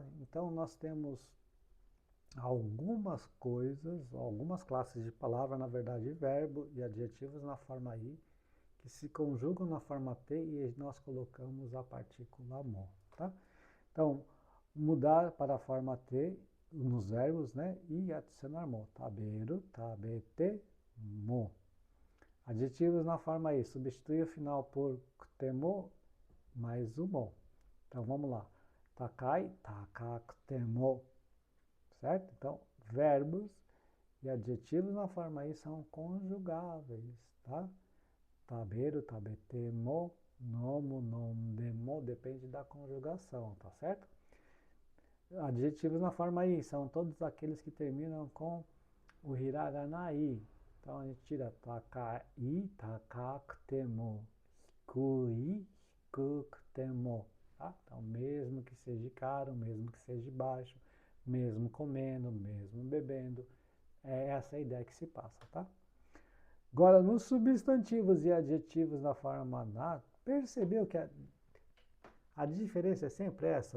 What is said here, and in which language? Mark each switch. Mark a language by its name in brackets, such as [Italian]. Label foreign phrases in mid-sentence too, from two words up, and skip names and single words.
[Portuguese] Então, nós temos algumas coisas, algumas classes de palavra, na verdade, verbo e adjetivos na forma I, que se conjugam na forma T e nós colocamos a partícula mo, tá? Então, mudar para a forma T nos verbos, né? E adicionar mo. [Japanese] 食べる、食べて、も. [Portuguese] Adjetivos na forma I. Substitui o final por temo mais o mo. Então, vamos lá. [Japanese] 高い、高くても. [Portuguese] Certo? Então, verbos e adjetivos na forma I são conjugáveis, tá? [Japanese] 食べる、食べても、飲む、飲んでも, [Portuguese] depende da conjugação, tá certo? Adjetivos na forma I são todos aqueles que terminam com o hiragana I. Então a gente tira [Japanese] 高い、高くても、低い、低くても, [Portuguese] tá? Então mesmo que seja caro, mesmo que seja baixo, mesmo comendo, mesmo bebendo, é essa a ideia que se passa, tá? Agora, nos substantivos e adjetivos na forma na, percebeu que a diferença é sempre essa?